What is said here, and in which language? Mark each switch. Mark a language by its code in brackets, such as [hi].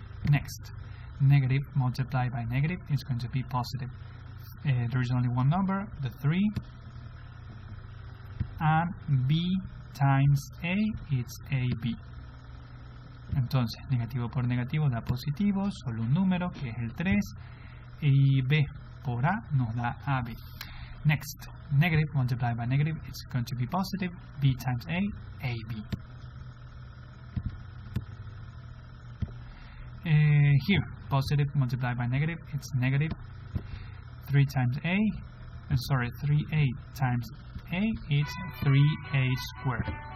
[en] Next, negative multiplied by negative is going to be positive. There is only one number, the 3, and b times a is ab. [es] Entonces, negativo por negativo da positivo, solo un número que es el 3, y b por a nos da ab. [en] Next, negative multiplied by negative is going to be positive, b times a, ab. Here, positive multiplied by negative, it's negative 3 times a, 3a times a is 3a squared.